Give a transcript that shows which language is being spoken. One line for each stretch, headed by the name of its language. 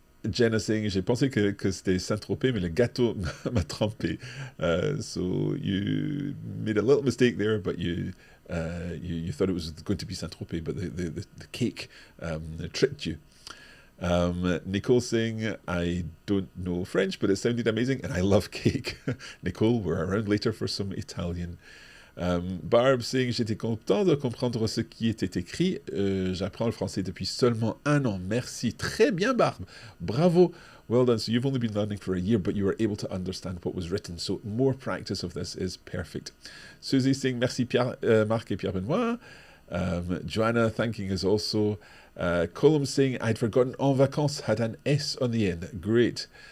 English: Jenna saying,
French: j'ai pensé que c'était Saint-Tropez, mais le gâteau m'a trompé.
English: So you made a little mistake there, but you thought it was going to be Saint-Tropez, but the cake tricked you. Nicole saying, I don't know French, but it sounded amazing, and I love cake. Nicole, we're around later for some Italian. Barb saying,
French: j'étais content de comprendre ce qui était écrit. J'apprends le français depuis seulement 1 an. Merci. Très bien, Barb. Bravo.
English: Well done. So you've only been learning for a year, but you were able to understand what was written. So more practice of this is perfect. Susie saying,
French: merci Mark et Pierre-Benoît.
English: Joanna thanking us also. Colum saying, I'd forgotten en vacances had an S on the end. Great.